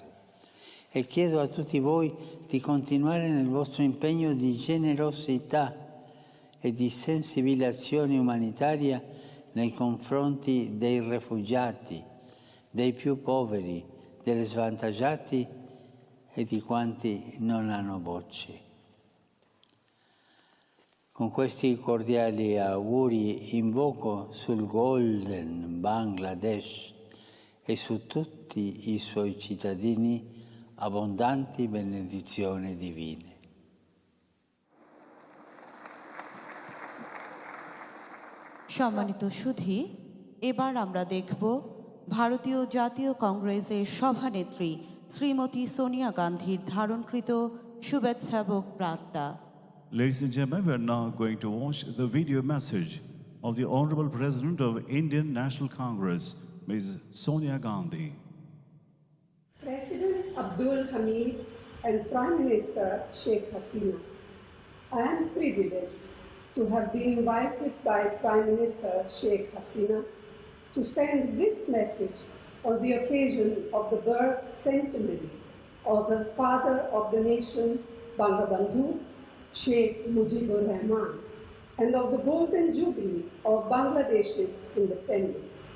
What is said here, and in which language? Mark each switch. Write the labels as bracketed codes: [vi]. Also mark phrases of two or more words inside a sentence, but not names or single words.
[it] E chiedo a tutti voi di continuare nel vostro impegno di generosità e di sensibilizzazione umanitaria nei confronti dei rifugiati, dei più poveri, degli svantaggiati e di quanti non hanno voce. Con questi cordiali auguri invoco sul Golden Bangladesh e su tutti i suoi cittadini abbondanti benedizioni divine. [bn] সম্মানিত সুধী, এবার আমরা দেখব ভারতীয় জাতীয় কংগ্রেসের সভানেত্রী শ্রীমতী সোনিয়া গান্ধীর ধারণকৃত শুভেচ্ছাবক বার্তা। [en] Ladies and gentlemen, we are now going to watch the video message of the Honorable President of Indian National Congress, Ms. Sonia Gandhi. President Abdul Hamid and Prime Minister Sheikh Hasina, I am privileged to have been invited by Prime Minister Sheikh Hasina to send this message on the occasion of the birth centenary of the father of the nation, Bangabandhu, Sheikh Mujibur Rahman, and of the golden jubilee of Bangladesh's independence.